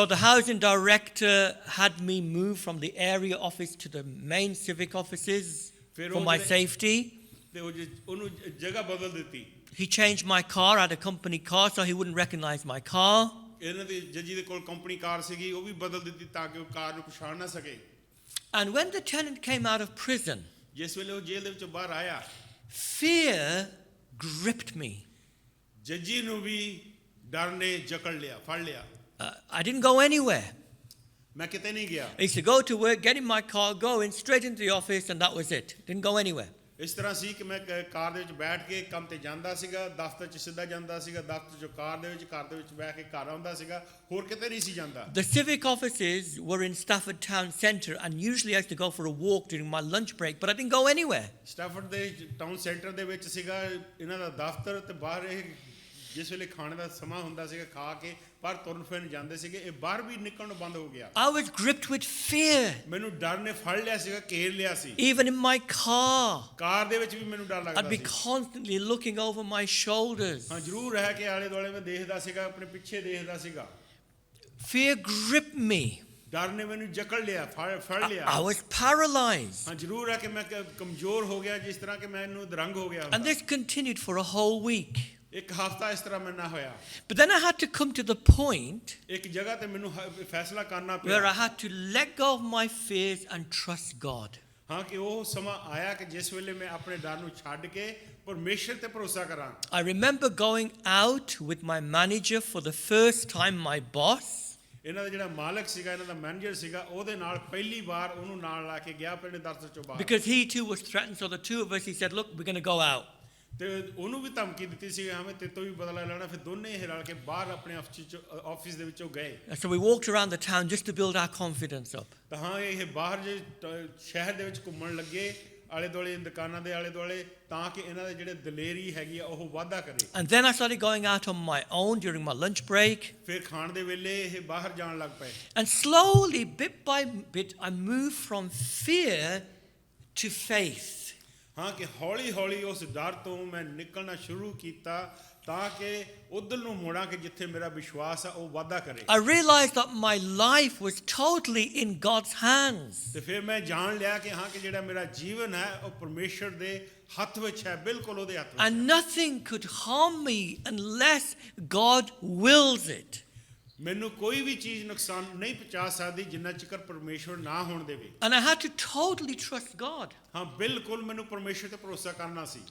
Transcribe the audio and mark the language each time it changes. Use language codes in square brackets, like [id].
[en] So the housing director had me move from the area office to the main civic offices for my safety. [pa] ਤੇ ਉਹਨੂੰ ਜਗ੍ਹਾ ਬਦਲ ਦਿੱਤੀ [en] He changed my car. I had a company car, so he wouldn't recognize my car. [pa] ਇਹਨਾਂ ਦੀ ਜੱਜੀ ਦੇ ਕੋਲ company ਕਾਰ ਸੀਗੀ ਉਹ ਵੀ ਬਦਲ ਦਿੱਤੀ ਤਾਂ ਕਿ ਉਹ ਕਾਰ ਨੂੰ ਪਛਾਣ ਨਾ ਸਕੇ [en] And when the tenant came out of prison, [pa] ਜਿਸ ਵੇਲੇ ਉਹ ਜੇਲ੍ਹ ਦੇ ਵਿੱਚੋਂ ਬਾਹਰ ਆਇਆ [en] fear gripped me. [pa] ਜੱਜੀ ਨੂੰ ਵੀ ਡਰ ਨੇ ਜਕੜ ਲਿਆ ਫੜ ਲਿਆ [en] I didn't go anywhere. [pa] ਮੈਂ ਕਿਤੇ ਨਹੀਂ ਗਿਆ [en] I used to go to work, get in my car, go in straight into the office, and that was it. Didn't go anywhere. [pa] ਇਸ ਤਰ੍ਹਾਂ ਸੀ ਕਿ ਮੈਂ ਕਾਰ ਦੇ ਵਿੱਚ ਬੈਠ ਕੇ ਕੰਮ ਤੇ ਜਾਂਦਾ ਸੀਗਾ ਦਫ਼ਤਰ 'ਚ ਸਿੱਧਾ ਜਾਂਦਾ ਸੀਗਾ ਦਫ਼ਤਰ 'ਚੋਂ ਕਾਰ ਦੇ ਵਿੱਚ ਬੈਠ ਕੇ ਘਰ ਆਉਂਦਾ ਸੀਗਾ ਹੋਰ ਕਿਤੇ ਨਹੀਂ ਸੀ ਜਾਂਦਾ [en] The civic offices were in Stafford Town Centre, and usually I used to go for a walk during my lunch break, but I didn't go anywhere. [pa] ਸਟੈਫਰਡ ਦੇ ਟਾਊਨ ਸੈਂਟਰ ਦੇ ਵਿੱਚ ਸੀਗਾ ਇਹਨਾਂ ਦਾ ਦਫ਼ਤਰ ਤੇ ਬਾਹਰ ਇਹ ਜਿਸ ਵੇਲੇ ਖਾਣੇ ਦਾ ਸਮਾਂ ਹੁੰਦਾ ਸੀਗਾ ਖਾ ਕੇ ਪਰ ਤੁਰਨ ਫਿਰਨ ਜਾਂਦੇ ਸੀਗੇ ਇਹ ਬਾਹਰ ਵੀ ਨਿਕਲਣ ਬੰਦ ਹੋ ਗਿਆ [en] I was gripped with fear, [pa] ਮੈਨੂੰ ਡਰ ਨੇ ਫੜ ਲਿਆ ਸੀਗਾ ਘੇਰ ਲਿਆ ਸੀ [en] even in my car. [pa] ਕਾਰ ਦੇ ਵਿੱਚ ਵੀ ਮੈਨੂੰ ਡਰ [en] I'd [pa] ਲੱਗਦਾ [en] be [pa] ਸੀ [en] constantly looking over my shoulders. [pa] ਹਾਂ ਜ਼ਰੂਰ ਰਹਿ ਕੇ ਆਲੇ ਦੁਆਲੇ ਮੈਂ ਦੇਖਦਾ ਸੀਗਾ ਆਪਣੇ ਪਿੱਛੇ ਦੇਖਦਾ ਸੀਗਾ [en] Fear gripped me. [pa] ਡਰ ਨੇ ਮੈਨੂੰ ਜਕੜ ਲਿਆ ਫੜ ਲਿਆ [en] I was paralyzed. [pa] ਹਾਂ ਜ਼ਰੂਰ ਹੈ ਕਿ ਮੈਂ ਕਮਜ਼ੋਰ ਹੋ ਗਿਆ ਜਿਸ ਤਰ੍ਹਾਂ ਕਿ ਮੈਨੂੰ ਦਰੰਗ ਹੋ ਗਿਆ [en] And this continued for a whole week. [pa] ਇੱਕ ਹਫ਼ਤਾ ਇਸ ਤਰ੍ਹਾਂ ਮੈਂ ਨਾ ਹੋਇਆ [en] But then I had to come to the point [pa] ਇੱਕ ਜਗ੍ਹਾ ਤੇ ਮੈਨੂੰ ਫੈਸਲਾ ਕਰਨਾ [en] where I [pa] ਪਿਆ [en] had to let go of my fears and trust God. [pa] ਹਾਂ ਕਿ ਉਹ ਸਮਾਂ ਆਇਆ ਕਿ ਜਿਸ ਵੇਲੇ ਮੈਂ ਆਪਣੇ ਡਰ ਨੂੰ ਛੱਡ ਕੇ ਪਰਮੇਸ਼ਰ ਤੇ ਭਰੋਸਾ ਕਰਾਂ [en] I remember going out with my manager for the first time, my boss. [pa] ਇਹਨਾਂ ਦਾ ਜਿਹੜਾ ਮਾਲਕ ਸੀਗਾ ਇਹਨਾਂ ਦਾ ਮੈਨੇਜਰ ਸੀਗਾ ਉਹਦੇ ਨਾਲ ਪਹਿਲੀ ਵਾਰ ਉਹਨੂੰ ਨਾਲ ਲਾ ਕੇ ਗਿਆ ਆਪਣੇ ਦਫ਼ਤਰ ਚੋਂ ਬਾਹਰ [en] Because he too was threatened, so the two of us, he said, look, we're going to go out. [pa] ਤੇ ਉਹਨੂੰ ਵੀ ਧਮਕੀ ਦਿੱਤੀ ਸੀ ਹਮੇ ਤੇਤੋਂ ਵੀ ਬਦਲਾ ਲੈਣਾ ਫਿਰ ਦੋਨੇ ਇਹ ਰਲ ਕੇ ਬਾਹਰ ਆਪਣੇ ਆਫਿਸ ਦੇ ਵਿੱਚੋਂ ਗਏ [en] And so we walked around the town just to build our confidence up. [pa] ਤਾਂ ਹਾਂ ਇਹ ਬਾਹਰ ਜੇ ਸ਼ਹਿਰ ਦੇ ਵਿੱਚ ਘੁੰਮਣ ਲੱਗੇ ਆਲੇ ਦੁਆਲੇ ਦੁਕਾਨਾਂ ਦੇ ਆਲੇ ਦੁਆਲੇ ਤਾਂ ਕਿ ਇਹਨਾਂ ਦੇ ਜਿਹੜੇ ਦਲੇਰੀ ਹੈਗੀ ਆ ਉਹ ਵਾਧਾ ਕਰੇ [en] And then I started going out on my own during my lunch break. [pa] ਫਿਰ ਖਾਣ ਦੇ ਵੇਲੇ ਇਹ ਬਾਹਰ ਜਾਣ ਲੱਗ ਪਏ [en] And slowly, bit by bit, I moved from fear to faith. [pa] ਹਾਂ ਕਿ ਹੌਲੀ ਹੌਲੀ ਉਸ ਡਰ ਤੋਂ ਮੈਂ ਨਿਕਲਣਾ ਸ਼ੁਰੂ ਕੀਤਾ ਤਾਂ ਕਿ ਉਧਰ ਨੂੰ ਮੁੜਾਂ ਕਿ ਜਿੱਥੇ ਮੇਰਾ ਵਿਸ਼ਵਾਸ ਆ ਉਹ ਵਾਧਾ ਕਰੇ। [en] I realized that my life was totally in God's hands. [pa] ਤੇ ਫਿਰ ਮੈਂ ਜਾਣ ਲਿਆ ਕਿ ਹਾਂ ਕਿ ਜਿਹੜਾ ਮੇਰਾ ਜੀਵਨ ਹੈ ਉਹ ਪਰਮੇਸ਼ਰ ਦੇ ਹੱਥ ਵਿੱਚ ਹੈ, ਬਿਲਕੁਲ ਉਹਦੇ ਹੱਥ ਵਿੱਚ। [en] And nothing could harm me unless God wills it. [pa] ਮੈਨੂੰ ਕੋਈ ਵੀ ਚੀਜ਼ ਨੁਕਸਾਨ ਨਹੀਂ ਪਹੁੰਚਾ ਸਕਦੀ ਜਿੰਨਾ ਚਿਰ ਪਰਮੇਸ਼ਰ ਨਾ ਹੋਣ ਦੇਵੇ। [en] And I had to totally trust God [pa] ਹਾਂ ਬਿਲਕੁਲ ਮੈਨੂੰ ਪਰਮੇਸ਼ਰ ਤੇ ਭਰੋਸਾ ਕਰਨਾ ਸੀ।